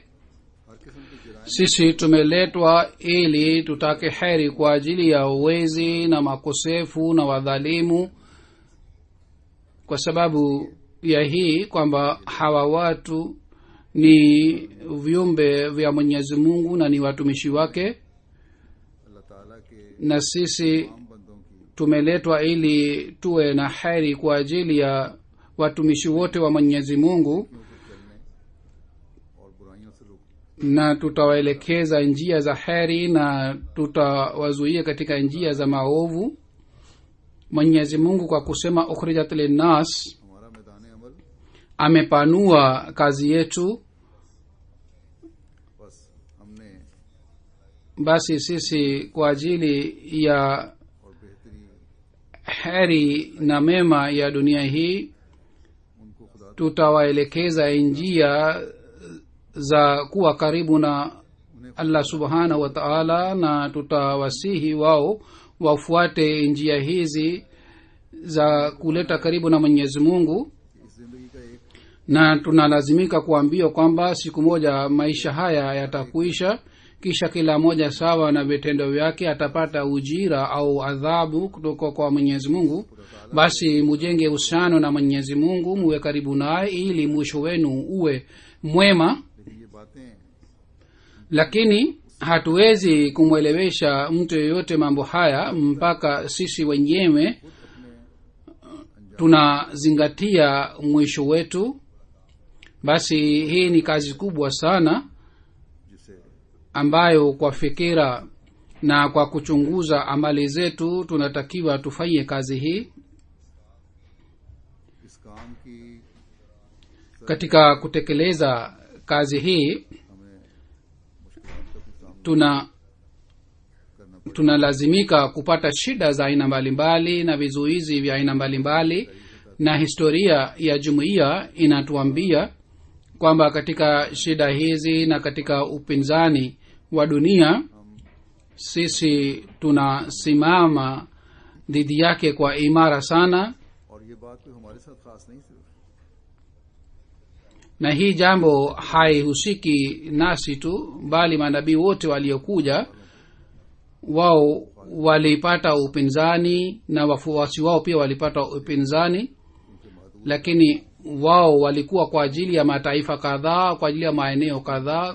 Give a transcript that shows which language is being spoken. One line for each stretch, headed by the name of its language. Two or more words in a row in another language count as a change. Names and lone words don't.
Swahili: Sisi tumeletwa ili tutake heri kwa ajili ya uwezi na makosefu na wadhalimu, kwa sababu ya hii kwamba hawa watu ni viumbe vya Mwenyezi Mungu na ni watumishi wake,
Urdu: اللہ تعالیٰ کے
Swahili: na sisi
Urdu: عام بندوں کی
Swahili: tumeletwa ili tuwe na heri kwa ajili ya watumishi wote wa Mwenyezi Mungu,
Urdu: کو چلنے اور برائیوں سے روکنے
Swahili: na tutawaelekeza njia za heri na tutawazuia katika njia za maovu. Mwenyezi Mungu kwa kusema
Arabic: أخرجت للناس
Urdu: ہمارا میدان عمل
Swahili: amepanua kazi yetu basi sisi kwa ajili ya
Urdu: اور بہتری
Swahili: heri na mema ya dunia hii
Urdu: ان کو خدا
Swahili: tutawaelekeza njia za kuwa karibu na allah
Arabic: سبحانه وتعالى,
Swahili: na tutawasihi wao wafuate njia hizi za kuleta karibu na mwenyezi mungu.
Urdu: اس زندگی کا ایک
Swahili: Na tunalazimika kuambiwa kwamba siku moja maisha haya yatakuisha, kisha kila moja sawa na vitendo vyake atapata ujira au adhabu kutoka kwa mwenyezi mungu. Basi mujenge uhusiano na mwenyezi mungu, muwe karibu naye ili mwisho wenu uwe mwema.
Urdu: لیکن یہ باتیں
Swahili: Lakini hatuwezi kumwelewesha mtu yeyote mambo haya mpaka sisi wenyewe tunazingatia mwisho wetu. Basi hii ni kazi kubwa sana जिसे ambayo kwa fikira na kwa kuchunguza amali zetu tunatakiwa tufanye kazi hii.
Urdu: اس کام کی
Swahili: Katika kutekeleza kazi hii
Urdu: ہمیں مشکلات کا بھی سامنا
Swahili: tuna
Urdu: کرنا پڑے گا.
Swahili: tunalazimika kupata shida za aina mbalimbali na vizuizi vya aina mbalimbali, na historia ya jumuiya inatuambia kwamba katika shida hizi na katika upinzani wa dunia sisi tunasimama dhidi yake kwa imara sana.
Urdu: اور یہ بات کوئی ہمارے ساتھ خاص نہیں صرف
Swahili: Na hii jambo haihusiki nasi tu, bali manabii wote waliokuja wao walipata upinzani na wafuasi wao pia walipata upinzani, lakini wao walikuwa kwa ajili ya mataifa kadhaa, kwa ajili ya maeneo kadhaa.